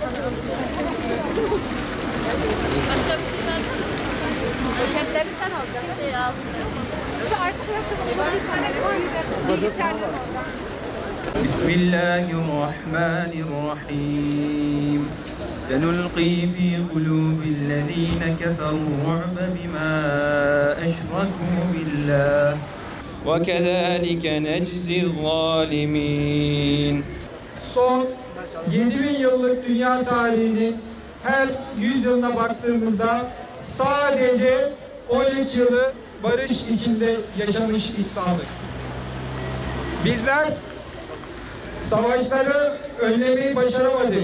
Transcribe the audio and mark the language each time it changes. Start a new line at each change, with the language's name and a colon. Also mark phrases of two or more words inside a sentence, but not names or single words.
Turkish: Başka bir şey var mı? Özetleri sen alacaksın. Şu arka tarafta
Arabic: بسم الله الرحمن الرحيم. سنلقي في قلوب الذين كفروا الرعب بما أشركوا بالله وكذلك نجزي الظالمين.
Turkish: Son 7000 yıllık dünya tarihinin her 100 yılına baktığımızda sadece 13 yılı barış içinde yaşamış insanlık. Bizler savaşları önlemeyi başaramadık.